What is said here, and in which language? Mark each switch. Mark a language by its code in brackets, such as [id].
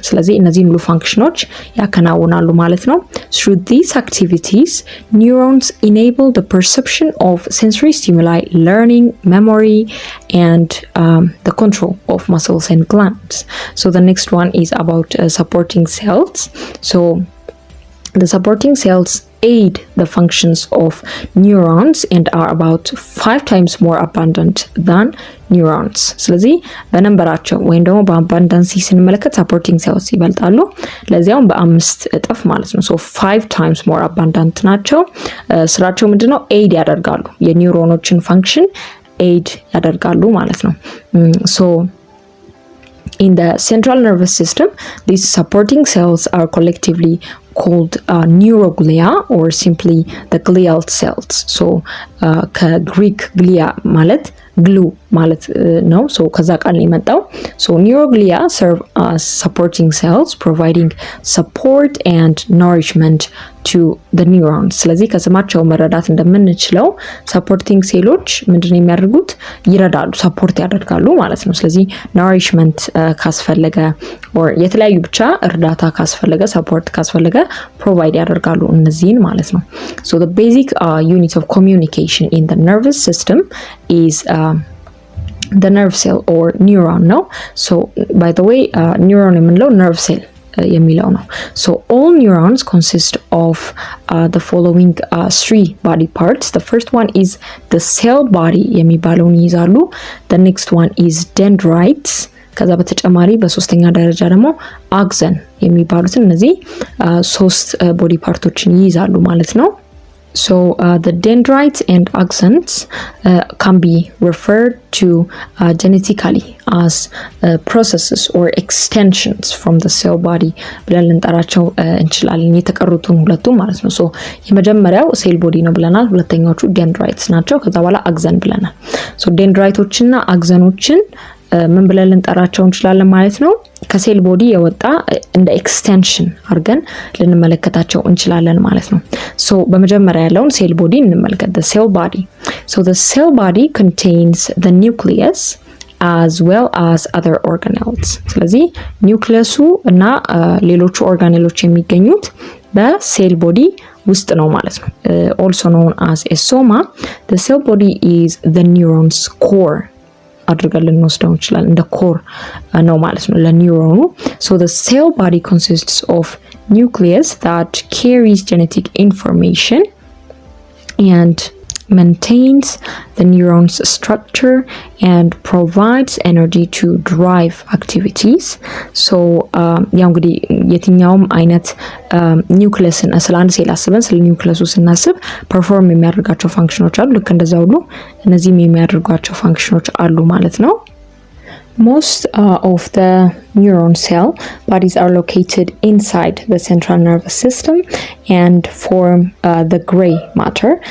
[am] ስለዚህ እነዚህ ሁሉ ፋንክሽኖች ያከናውናሉ ማለት ነው። [en] Through these activities, neurons enable the perception of sensory stimuli, learning, memory and the control of muscles and glands. So the next one is about supporting cells. So the supporting cells aid the functions of neurons and are about 5 times more abundant than neurons. [am] ስለዚህ በነንበራቸው ወይም ደግሞ በአባንዳንሲ ስንመለከት supporting cells ይበልጣሉ ለዚያውም በአምስት እጥፍ ማለት ነው። [en] so 5 times more abundant [am] ናቸው። ስራቸው ምንድነው? [en] aid [am] ያደርጋሉ የኒውሮኖችን [en] function aid ያደርጋሉ ማለት ነው። so in the central nervous system, these supporting cells are collectively called neuroglia or simply the glial cells. [am] So ከግሪክ ግሊያ ማለት ግሉ ማለት ነው። so ከዛ ቃል ነው የመጣው። [en] so neuroglia serve as supporting cells providing support and nourishment to the neurons. [am] ስለዚህ ከስማቸው መረዳት እንደምንችለው supporting ሴሎች ምንድነው የሚያደርጉት? ይረዳሉ፣ ሰፖርት ያደርጋሉ ማለት ነው። ስለዚህ nourishment ካስፈለገ or የተለያዩ ብቻ እርዳታ ካስፈለገ support ካስፈለገ provide ያደርጋሉ እነዚህን ማለት ነው። [en] so the basic unit of communication in the nervous system is the nerve cell or neuron [am] ነው። [en] so by the way [am] neuron የምንለው nerve cell የሚለው ነው። [en] so all neurons consist of the following 3 body parts. The first one is the cell body [am] የሚባለውን ይይዛሉ። [en] the next one is dendrites [am] ከዛ በተጨማሪ በሶስተኛ ደረጃ ደግሞ አክሰን የሚባሉትን እነዚህ 3 ቦዲ ፓርቶችን ይይዛሉ ማለት ነው። [en] So the dendrites and axons can be referred to genetically as processes or extensions from the cell body [am] ብለን ልንጠራቸው እንችላለን የተቀሩትን ሁለቱም ማለት ነው። so የመጀመሪያው ሴል ቦዲ ነው ብለናል። ሁለተኛዎቹ dendrites ናቸው። ከዛ በኋላ አክሰን ብለናል። so dendriteዎችና አክሰኖችን ምን ብለን ልንጠራቸው እንችላለን ማለት ነው? ከሴል ቦዲ የወጣ እንደ ኤክስቴንሽን አድርገን ልንመለከታቸው እንችላለን ማለት ነው። so በመጀመሪያ ያለውን ሴል ቦዲ እንመልከት። [en] the cell body. so the cell body contains the nucleus as well as other organelles. [am] ስለዚህ ኒውክሊየሱ እና ሌሎቹ ኦርጋኔሎች የሚገኙት በሴል ቦዲ ውስጥ ነው ማለት ነው። [en] also known as a soma. The cell body is the neuron's core [am] አድርገን ልንወስደው እንችላለን። እንደ ኮር ነው ማለት ነው ለኒውሮኑ። [en] so the cell body consists of nucleus that carries genetic information and maintains the neuron's structure and provides energy to drive activities. [am] so ያው እንግዲህ የትኛውም አይነት ኒውክሊየስን ስለ አንድ ሴል አስበን ስለ ኒውክሊየሱ ስናስብ ፐርፎርም የሚያደርጋቸው ፋንክሽኖች አሉ። ልክ እንደዛ ሁሉ እነዚህም የሚያደርጓቸው ፋንክሽኖች አሉ ማለት ነው። [en] Most of the neuron cell bodies are located inside the central nervous system and form the gray matter.